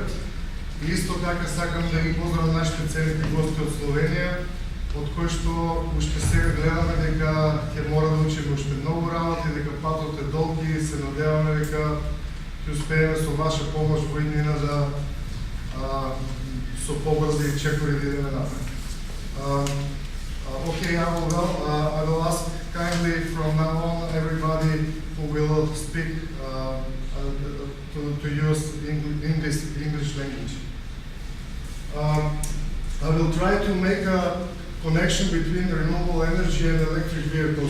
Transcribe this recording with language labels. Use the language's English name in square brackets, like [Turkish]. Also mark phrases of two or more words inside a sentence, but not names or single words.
[Macedonian] И исто така сакам да ги поздравам нашите ценити гости од Словенија, од кои што уште сега гледаме дека ќе мора да учиме уште многу работи, дека патот е долг и се надеваме дека ќе успееме со ваша помош во иднина да со побрзи чекори да идеме напред. [English] Okay, I will ask kindly from now on everybody who will speak to use English language. I will try to make a connection between renewable energy and electric vehicles.